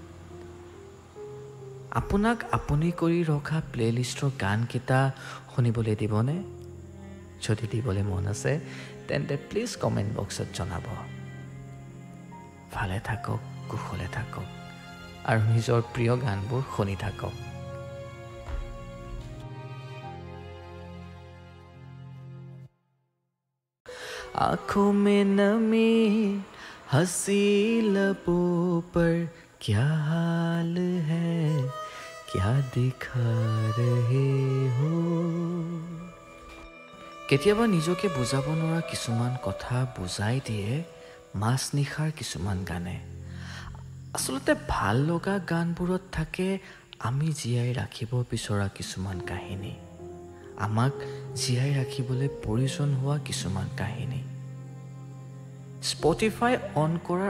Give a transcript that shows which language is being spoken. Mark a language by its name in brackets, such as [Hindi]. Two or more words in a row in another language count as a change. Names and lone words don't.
[Assamese] আপোনাক আপুনি কৰি ৰখা প্লেলিষ্টৰ গানকেইটা শুনিবলৈ দিবনে যদি দিবলৈ মন আছে তেন্তে প্লিজ কমেণ্ট বক্সত জনাব ভালে থাকক কুশলে থাকক আৰু নিজৰ প্ৰিয় গানবোৰ শুনি থাকক [Hindi] आंखों में नमी हंसी लबों पर क्या हाल है क्या दिखा रहे हो [Assamese] কেতিয়াবা নিজকে বুজাব নোৱাৰা কিছুমান কথা বুজাই দিয়ে মাছ নিশাৰ কিছুমান গানে আচলতে ভাল লগা গানবোৰত থাকে আমি জীয়াই ৰাখিব বিচৰা কিছুমান কাহিনী আমাক জীয়াই ৰাখিবলৈ প্ৰয়োজন হোৱা কিছুমান কাহিনী স্পটিফাই অন কৰাৰ